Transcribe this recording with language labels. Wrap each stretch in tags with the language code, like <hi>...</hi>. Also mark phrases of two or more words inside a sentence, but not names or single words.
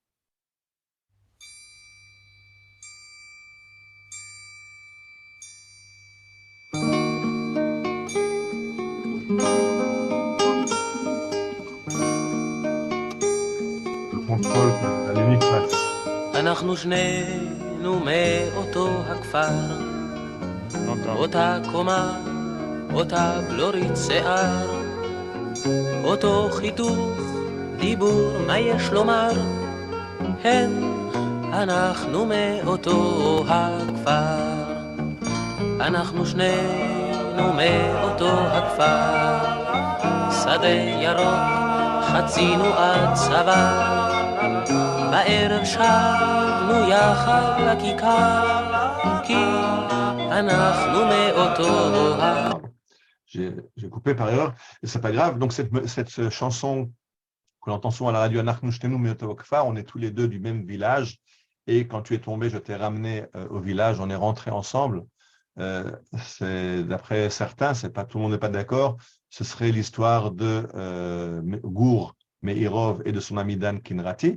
<fr>contrôle que la Lénique passe.</fr> <he>אנחנו שנינו מאותו הכפר, אותה קומה, אותה בלורית שיער, אותו חיתוך, דיבור, מה יש לומר? אנחנו מאותו הכפר, אנחנו שנינו מאותו הכפר, שדה ירוק, חצינו עד צבא, בערב שבנו יחד לכיכר, כי אנחנו מאותו הכפר.</he> <fr>J'ai coupé par erreur, et c'est pas grave. Donc cette chanson que l'on entend souvent à la radio, on est tous les deux du même village, et quand tu es tombé, je t'ai ramené au village, on est rentrés ensemble. D'après certains, tout le monde n'est pas d'accord, ce serait l'histoire de Gour Meirov et de son ami Dan Kinrati.</fr>